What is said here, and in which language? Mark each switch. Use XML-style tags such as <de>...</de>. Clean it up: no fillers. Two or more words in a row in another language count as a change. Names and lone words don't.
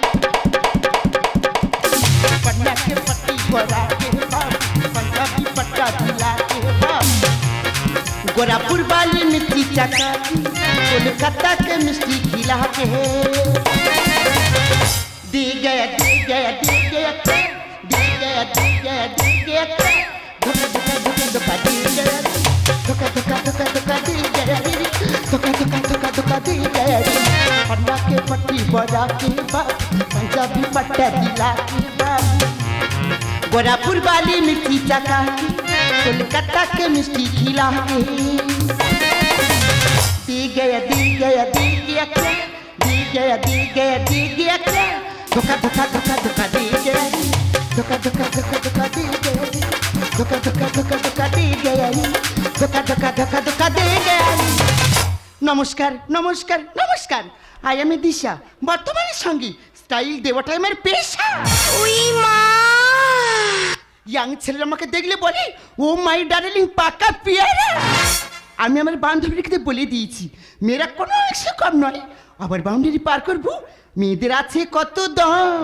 <bho>पटना के पट्टी बड़ा के बाबू पंजाबी पट्टा दिला के बाबू गोरापुर वाली मिट्टी चका कोलकाता के मिष्टी खिला के दी गया दी गया दी गया दी गया दी गया दी गया धोखा धोखा धोखा धोखा दी गया धोखा धोखा धोखा धोखा दी गया धोखा धोखा धोखा धोखा दी गया पन्ना के पट्टी बजा के बाबू पंजाबी पट्टा दिला के बाबू गोरापुर वाली मिट्टी चका कोलकाता के मिष्टी खिला के दी गया दी गया दी गया दी गया दी गया दी गया धोखा धोखा धोखा धोखा दी गया धोखा धोखा धोखा धोखा दी गया धोखा धोखा धोखा धोखा दी गया धोखा धोखा धोखा धोखा दी गया।</bho> <bn>নমস্কার নমস্কার নমস্কার</bn> <en>I am</en> <bn>দিশা বর্তমানে সঙ্গী স্টাইল দেওয়াটাই আমার পেশা। ওই মা ইয়াং ছেলেরা আমাকে দেখলে বলে</bn> <en>oh my darling</en> <bn>পাকা পিয়ারা। আমি আমার বান্ধবীকে বলে দিয়েছি মেয়েরা কোনো অংশে কম নয় আবার বাউন্ডারি পার করবো মেয়েদের আছে কত দম।</bn>